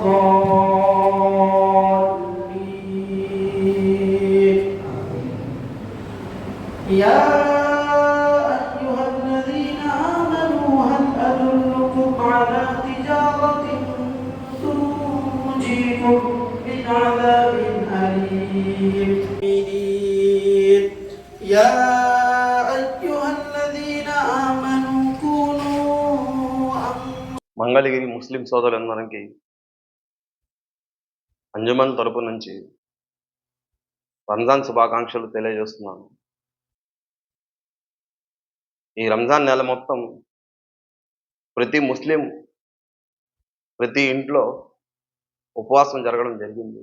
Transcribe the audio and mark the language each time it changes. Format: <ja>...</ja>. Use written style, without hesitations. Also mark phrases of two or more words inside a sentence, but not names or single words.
<ar>الضالين يا أيها الذين آمنوا هل أدلكم على تجارة تنجيكم من عذاب أليم يا أيها الذين آمنوا كونوا</ar> <te>మంగళగిరి ముస్లిం సోదరులందరికీ అంజుమన్ తరపు నుంచి రంజాన్ శుభాకాంక్షలు తెలియజేస్తున్నాను. ఈ రంజాన్ నెల మొత్తం ప్రతి ముస్లిం ప్రతి ఇంట్లో ఉపవాసం జరగడం జరిగింది.</te>